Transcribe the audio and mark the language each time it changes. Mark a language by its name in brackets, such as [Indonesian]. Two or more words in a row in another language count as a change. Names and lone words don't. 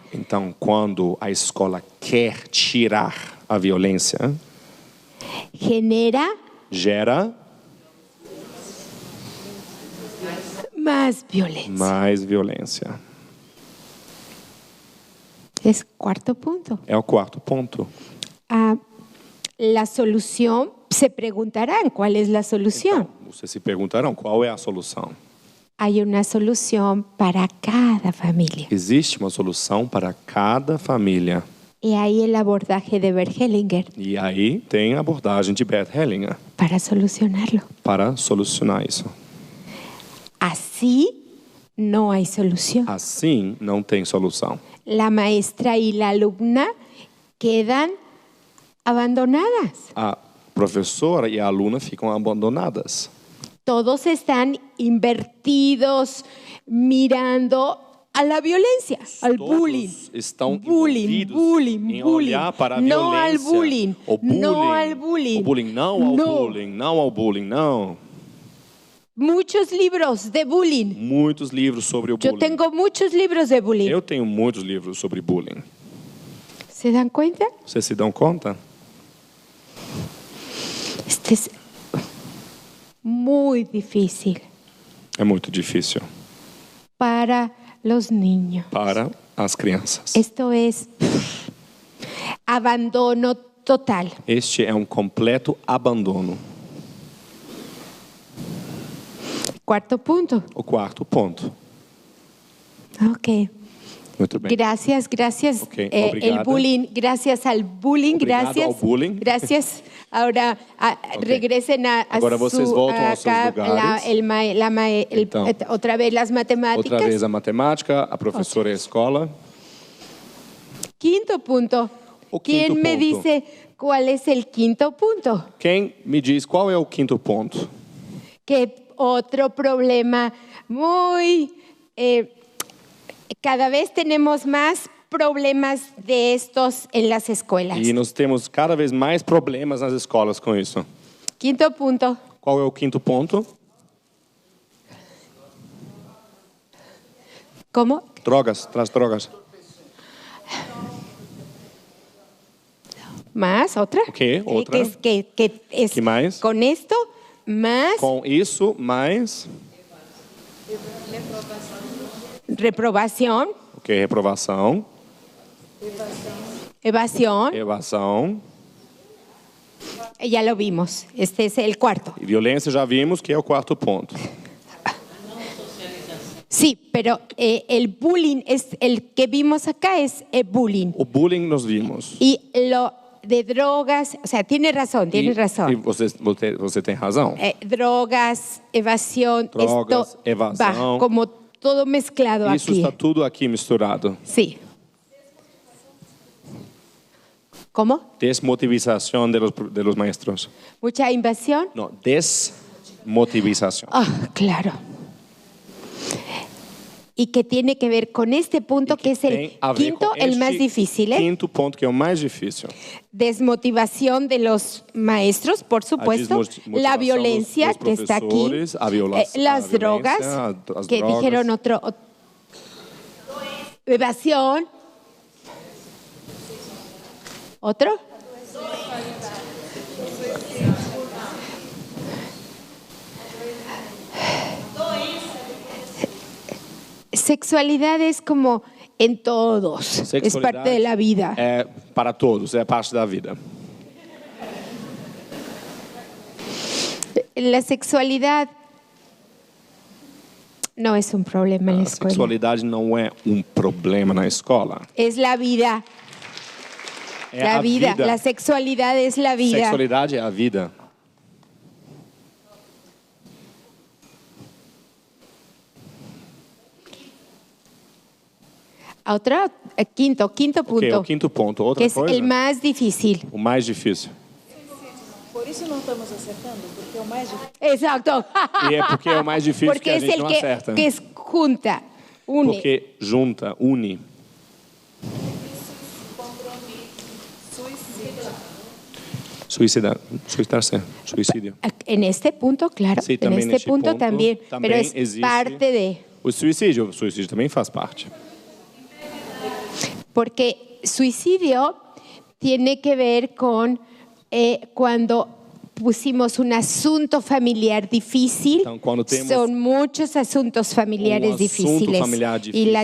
[Portuguese] Então, quando a escola quer tirar a violência, [Spanish] genera [Portuguese] gera [Spanish] más violencia. [Portuguese] mais violência. [Spanish] Es cuarto punto. [Portuguese] É o quarto ponto. [Spanish] La solución, se preguntarán cuál es la solución. [Portuguese] Então, vocês se perguntarão qual é a solução. [Spanish] Hay una solución para cada familia. [Portuguese] Existe uma solução para cada família. [Spanish] Y ahí el abordaje de Bert Hellinger [Portuguese] E aí tem a abordagem de Bert Hellinger [Spanish] para solucionarlo. [Portuguese] para solucionar isso. [Spanish] Así no hay solución. [Portuguese] Assim, não tem solução. [Spanish] La maestra y la alumna quedan abandonadas. [Portuguese] A professora e a aluna ficam abandonadas. [Spanish] Todos están invertidos mirando a la violencia, al [Portuguese] Todos [Spanish] bullying. [Portuguese] estão Bullying, envolvidos [Spanish] bullying, [Portuguese] em bullying. olhar para a [Spanish] No al [Portuguese] violência. [Spanish] bullying, [Portuguese] O bullying, [Spanish] no al bullying. [Portuguese] O bullying, não ao [Spanish] No. [Portuguese] bullying, não ao bullying, não. [Spanish] Muchos libros de bullying. [Portuguese] Muitos livros sobre o [Spanish] Yo [Portuguese] bullying. [Spanish] tengo muchos libros de bullying. [Portuguese] Eu tenho muitos livros sobre bullying. [Spanish] ¿Se dan cuenta? [Portuguese] Vocês se dão conta? [Spanish] Este es muy difícil [Portuguese] É muito difícil [Spanish] para los niños. [Portuguese] para as crianças. [Spanish] Esto es abandono total. [Portuguese] Este é um completo abandono. [Spanish] Cuarto punto. [Portuguese] O quarto ponto. [Spanish] Ok. [Portuguese] Muito bem. [Spanish] Gracias. [Portuguese] Ok, [Spanish] El [Portuguese] obrigada. [Spanish] bullying, gracias al bullying, [Portuguese] Obrigado [Spanish] gracias. [Portuguese] ao bullying. [Spanish] Gracias. Ahora regresen a [Portuguese] Agora vocês voltam aos seus [Spanish] acá, [Portuguese] lugares. Então, [Spanish] otra vez las matemáticas. [Portuguese] Outra vez a matemática, a professora e a escola. [Spanish] Quinto punto. [Portuguese] O quinto [Spanish] ¿Quién me punto. dice cuál es el quinto punto? [Portuguese] Quem me diz qual é o quinto ponto? [Spanish] Que otro problema muy... cada vez tenemos más problemas de estos en las escuelas. [Portuguese] E nós temos cada vez mais problemas nas escolas com isso. [Spanish] Quinto punto. [Portuguese] Qual é o quinto ponto? [Spanish] ¿Cómo? [Portuguese] Drogas, traz drogas. [Spanish] ¿Más? ¿Otra? Ok, otra. Que es ¿Qué más? con esto, más [Portuguese] Com isso, mais [Spanish] reprobación, [Portuguese] o que? Reprovação, [Spanish] evasión. [Portuguese] evasão [Spanish] Ya lo vimos. Este es el cuarto. [Portuguese] e violência. Já vimos que é o quarto ponto. [Spanish] Sí, pero el bullying es el que vimos acá es el bullying. [Portuguese] O bullying nós vimos. [Spanish] Y lo de drogas, o sea, tiene razón, tiene [Portuguese] E [Spanish] razón. [Portuguese] você tem razão. [Spanish] Drogas, evasión, [Portuguese] Drogas, [Spanish] esto evasión. va como todo mezclado [Portuguese] Isso [Spanish] aquí. [Portuguese] está tudo aqui misturado. [Spanish] Sí. ¿Cómo? Desmotivação de los maestros. Mucha invasión. [Portuguese] Não, desmotivação. [Spanish] Ah, claro. Y que tiene que ver con este punto que es el [Portuguese] Tem a ver [Spanish] quinto, [Portuguese] com [Spanish] el este más difícil, ¿eh? [Portuguese] Quinto ponto que é o mais difícil. [Spanish] Desmotivación de los maestros, por supuesto. desmotivación La [Portuguese] dos [Spanish] violencia que está aquí. profesores, a violación, las la drogas, violencia, las que drogas. dijeron otro. Evasión. ¿Otro? Sexualidad es como en todos. Es [Portuguese] Sexualidade [Spanish] parte de la vida. [Portuguese] É para todos, é parte da vida. [Spanish] La sexualidad no es un problema en la [Portuguese] A [Spanish] escuela. [Portuguese] sexualidade não é um problema na escola. [Spanish] Es la vida. [Portuguese] É [Spanish] la [Portuguese] a [Spanish] vida. [Portuguese] vida. [Spanish] La sexualidad es la vida. [Portuguese] Sexualidade é a vida. [Spanish] Otra, quinto punto. [Portuguese] Ok, o quinto ponto. Outra [Spanish] que es [Portuguese] coisa? [Spanish] el más difícil. [Portuguese] O mais difícil. Por isso não estamos acertando, porque é o mais difícil. [Spanish] Exacto. [Portuguese] E é porque é o mais difícil [Spanish] Porque [Portuguese] que a [Spanish] es [Portuguese] gente [Spanish] el [Portuguese] não acerta. [Spanish] que es junta, une. [Portuguese] Porque junta, une. Suicidarse. Suicídio. [Spanish] En este punto, claro. Sí, en también este este punto punto también. también Pero es [Portuguese] existe. [Spanish] parte de. [Portuguese] O suicídio também faz parte. [Spanish] Porque suicidio tiene que ver con cuando pusimos un asunto familiar difícil. [Portuguese] Então, quando temos [Spanish] son muchos asuntos familiares [Portuguese] assunto [Spanish] difíciles. [Portuguese] familiar [Spanish] Y [Portuguese] difícil,